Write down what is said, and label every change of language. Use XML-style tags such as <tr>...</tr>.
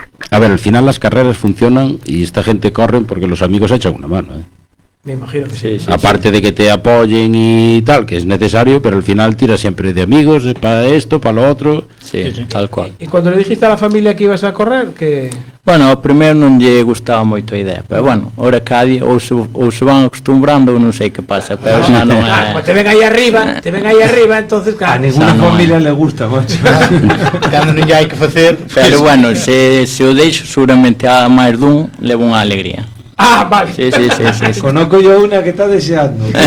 <es>A ver, al final las carreras funcionan y esta gente corren porque los amigos echan una mano. Me imagino que sí. Aparte de que te apoyen y tal, que es necesario, pero al final tiras siempre de amigos, para esto, para lo otro. Sí, tal cual. ¿Y cuando le dijiste a la familia que ibas a correr, que...</es> <gl>Bueno, ao primeiro non lle gustaba moito a idea, pero bueno, ahora cada día ou se van acostumbrando ou non sei que pasa, pero xa non é...</gl> <es>Pues te ven ahí arriba, entonces claro. A ninguna familia le gusta, macho.</es> <gl>Cando non lle hai que facer. Pero bueno, se o deixo, seguramente a máis dun leva unha alegría.</gl> <es>Ah, vale. Sí. Conozco yo una que está deseando.</es>